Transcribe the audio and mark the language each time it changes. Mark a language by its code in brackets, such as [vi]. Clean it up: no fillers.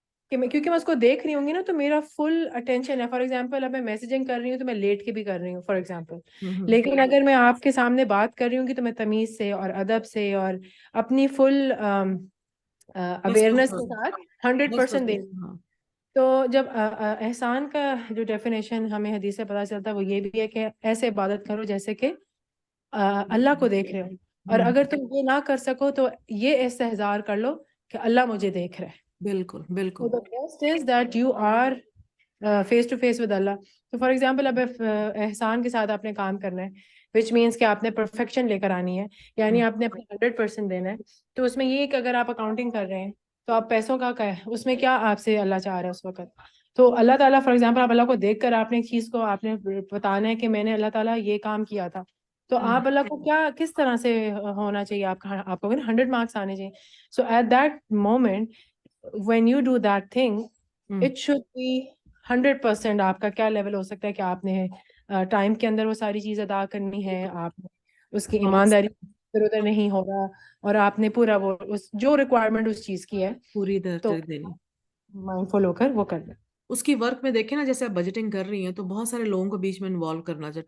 [ur] کہ میں کیونکہ میں اس کو دیکھ رہی ہوں گی نا تو میرا فل اٹینشن ہے. فار ایگزامپل اب میں میسیجنگ کر رہی ہوں تو میں لیٹ کے بھی کر رہی ہوں فار ایگزامپل, لیکن اگر میں آپ کے سامنے بات کر رہی ہوں گی تو میں تمیز سے اور ادب سے اور اپنی فل اویئرنیس کے ساتھ 100% دے. تو جب احسان کا جو ڈیفینیشن ہمیں حدیث سے پتہ چلتا ہے وہ یہ بھی ہے کہ ایسے عبادت کرو جیسے کہ اللہ کو دیکھ رہے ہو, اور اگر تم یہ نہ کر سکو تو یہ استحضار کر لو کہ اللہ مجھے دیکھ رہا ہے. بالکل بالکل. [en] So the best is that you are face to face with Allah. [ur] تو فار ایگزامپل اب احسان کے ساتھ آپ نے کام کرنا ہے which means کہ آپ نے پرفیکشن لے کر آنی ہے, یعنی آپ نے اپنا 100% دینا ہے. تو اس میں یہ کہ اگر آپ اکاؤنٹنگ کر رہے ہیں تو آپ پیسوں کا ہے اس میں کیا آپ سے اللہ چاہ رہا ہے اس وقت. تو اللہ تعالیٰ فار ایگزامپل آپ اللہ کو دیکھ کر آپ نے ایک چیز کو آپ نے بتانا ہے کہ میں نے اللہ تعالیٰ یہ کام کیا تھا, تو آپ اللہ کو کیا کس طرح سے ہونا چاہیے آپ کو 100 مارکس آنے چاہیے. [en] So at that moment when you do that thing it should be 100%. [ur] آپ کا کیا لیول ہو سکتا ہے کہ آپ نے ٹائم کے اندر وہ ساری چیز ادا کرنی ہے, آپ نے اس کی ایمانداری ادھر ادھر نہیں ہوگا, اور آپ نے پورا وہ جو ریکوائرمنٹ اس چیز کی ہے پوری تو دینی, مائنڈفل ہو کر وہ کر لیں. اس کی ورک میں دیکھیں نا, جیسے آپ بجٹنگ کر رہی ہیں تو بہت سارے لوگوں کو بیچ میں انوالو کرنا چاہیے.